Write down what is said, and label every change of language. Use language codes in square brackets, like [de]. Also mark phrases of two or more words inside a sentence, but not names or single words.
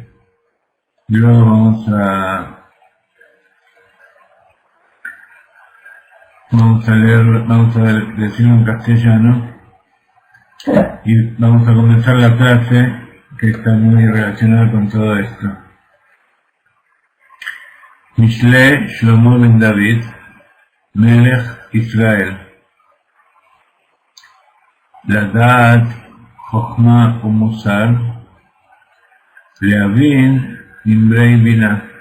[es] Y luego vamos a decirlo en castellano y vamos a comenzar la clase que está muy relacionada con todo esto. [he] משלי שלמה בן דוד, מלך ישראל. לדעת חוכמה ומוסר, להבין נמרי בינה,